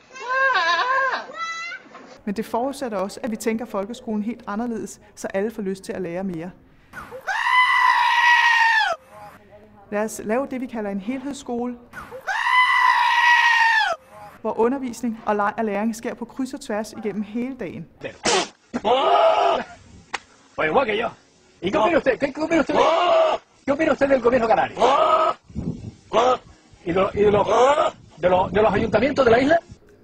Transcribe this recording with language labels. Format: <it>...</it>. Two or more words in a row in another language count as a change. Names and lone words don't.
<da>Men det forudsætter også, at vi tænker folkeskolen helt anderledes, så alle får lyst til at lære mere. Lad os lave det, vi kalder en helhedsskole, hvor undervisning og leg og læring sker på kryds og tværs igennem hele dagen.</da> <es>Pues igual que yo. ¿Y qué opina usted? ¿Qué opina usted? ¿Qué opina usted del gobierno canario? ¿Y de los ayuntamientos de la isla?</es>